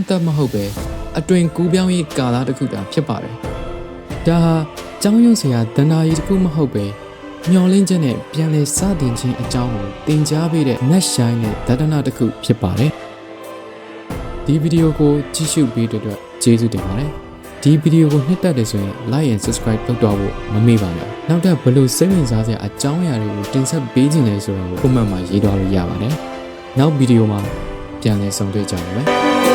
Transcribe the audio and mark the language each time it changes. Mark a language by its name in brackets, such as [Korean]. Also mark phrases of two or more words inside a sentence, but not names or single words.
[Burmese] သတ်မဟုတ်ပဲအတွင်ကူးပြောင်းရေးကာလတစ်ခုသာဖြစ်ပါတယ်။ဒါဟာကြောင်းရုံစရာဒန္တာကြီးတစ်ခုမဟုတ်ပဲမျောလင်းချက်နဲ့ပြန်လည်စတင်ခြင်းအကြောင်းကိုသင်ကြားပေးတဲ့နတ်ရှိုင်းတဲ့ဒသနာတစ်ခုဖြစ်ပါတယ်။ဒီဗီဒီယိုကိုကြည့်ရှုပေးတဲ့အတွက်ကျေးဇူးတင်ပါတယ်။ဒီဗီဒီယိုကိုနှစ်သက်တယ်ဆိုရင် [English] like and subscribe [Burmese] လုပ်တော့ဖို့မမေ့ပါနဲ့။နောက်ထပ်ဘယ်လိုစိတ်ဝင်စားစရာအကြောင်းအရာတွေကိုတင်ဆက်ပေးခြင်းလဲဆိုတာကို comment မှာရေးထားလို့ရပါတယ်။နောက်ဗီဒီယိုမှာပြန်လည်ဆုံတွေ့ကြပါမယ်။